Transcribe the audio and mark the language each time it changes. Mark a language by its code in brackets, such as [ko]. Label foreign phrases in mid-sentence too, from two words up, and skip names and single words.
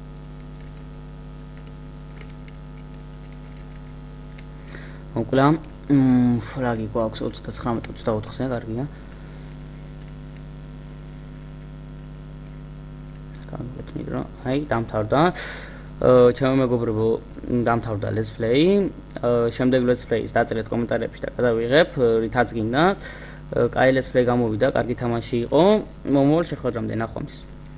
[ka] მოკლა ფლაგი გვაქვს 39-24-ზე, კარგია. გამოვეთნით რომ აი დამთავრდა. ჩემო მეგობრებო, დამთავრდა [en] let's play. [ka] შემდეგ [en] let's play- [ka] ს დაწერეთ კომენტარებში და გადავიღებ, რითაც გინდა. კაი [en] let's play [ka] გამოვიდა, კარგი თამაში იყო. მომავალ შეხვედრამდე ნახვამდის.